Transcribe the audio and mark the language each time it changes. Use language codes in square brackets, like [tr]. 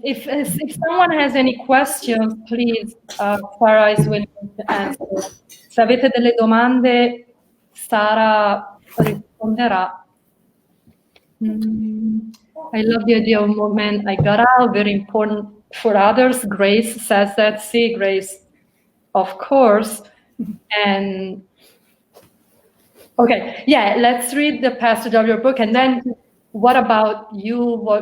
[en] If someone has any questions, please, Sara is willing to answer. [it] Se avete delle domande, Sara risponderà. [en] I love the idea of movement. I got out, very important for others. Grace says that. See, Grace, of course. And okay, yeah, let's read the passage of your book, and then what about you?